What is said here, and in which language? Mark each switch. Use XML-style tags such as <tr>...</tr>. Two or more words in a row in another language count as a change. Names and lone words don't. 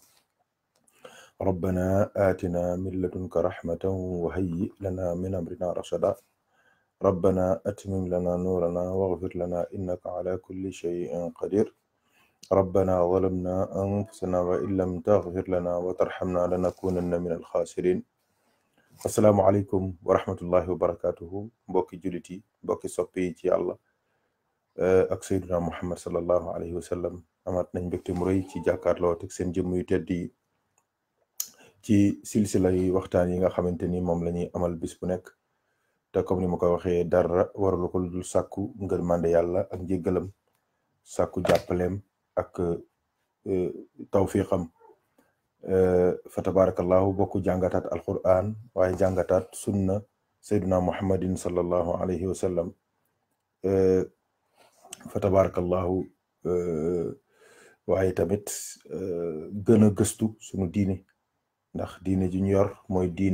<ar>ربنا آتنا من لدنك رحمة وهيئ لنا من أمرنا رشدا ربنا أتمم لنا نورنا واغفر لنا إنك على كل شيء قدير ربنا ظلمنا أنفسنا وإن لم تغفر لنا وترحمنا لنكونن من الخاسرين السلام عليكم ورحمة الله وبركاته</ar> <wo>mbokki jullit yi mbokki soppi yi ci Yàlla ak Seydina Muhammad</wo> <ar>صلى الله عليه وسلم</ar> <wo>amaat nañ mbégte mu rëy ci jàkkaarloo ak seen jëmm yu tedd yi ci silsila yi waxtaan yi nga xamante ni moom la ñuy amal bis bu nekk te comme ni ma ko waxee dara waralu ko dul sàkku ngërmande yàlla ak njéggalam sàkku jàppaleem ak tawfiqam</wo> <ar>فتبارك الله</ar> <wo>bokku jàngataat alquran waaye jàngataat sunna</wo> <ar>سيدنا محمد صلى الله عليه وسلم فتبارك الله</ar> <wo>waaye tamit gën a gëstu sunu diine ndax diine ji ñu yor mooy</wo>